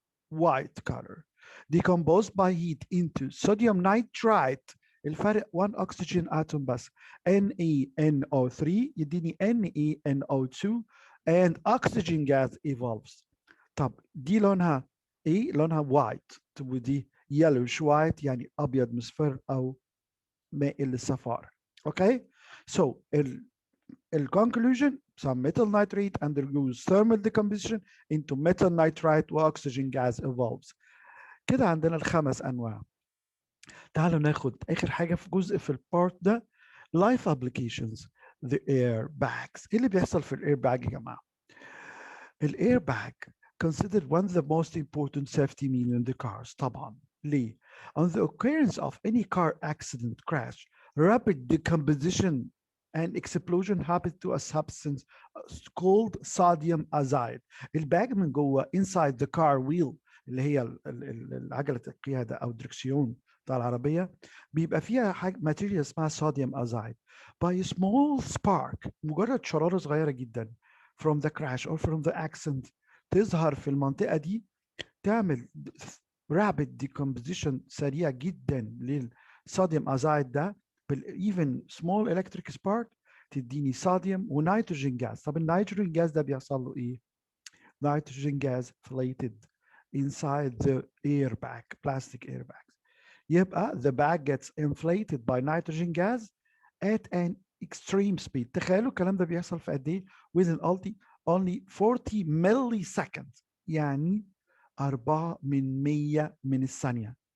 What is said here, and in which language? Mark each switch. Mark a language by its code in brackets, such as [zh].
[en] White color. Decomposed by heat into sodium nitrite. الفرق 1 oxygen atom بس. NaNO3 يديني NaNO2 and oxygen gas evolves. [ar] طب دي لونها ايه؟ لونها white. ودي yellowish white يعني ابيض مصفر او مائل للصفار. [en] Okay? So conclusion, some metal nitrate undergoes thermal decomposition into metal nitrite واكسجين gas evolves. [ar] كده عندنا الخمس انواع. تعالوا ناخد اخر حاجه في جزء في البارت ده life applications the air bags. ايه اللي بيحصل في الاير باج يا جماعه؟ [en] الاير bag considered one of the most important safety means in the cars. [ar] طبعا ليه؟ [en] On the occurrence of any car accident crash, rapid decomposition and explosion happens to a substance called sodium azide. [ar] الباج من جوه [en] inside the car wheel [ar] اللي هي عجله القياده او الدركسيون بتاع العربيه بيبقى فيها حاجه ماتيريال اسمها صوديوم ازايد. By a small spark مجرد شراره صغيره جدا [en] from the crash or from the accident [ar] تظهر في المنطقه دي تعمل rapid decomposition سريع جدا للصوديوم ازايد ده [en] even small electric spark [ar] تديني صوديوم ونيتروجين جاز. طب النيتروجين جاز ده بيحصل له ايه؟ [en] nitrogen gas inflated inside the airbag, plastic airbags. يبقى the bag gets inflated by nitrogen gas at an extreme speed. [ar] تخيلوا الكلام ده بيحصل في قد ايه؟ [en] within only 40 milliseconds [ar] يعني 4 من 100 من الثانية.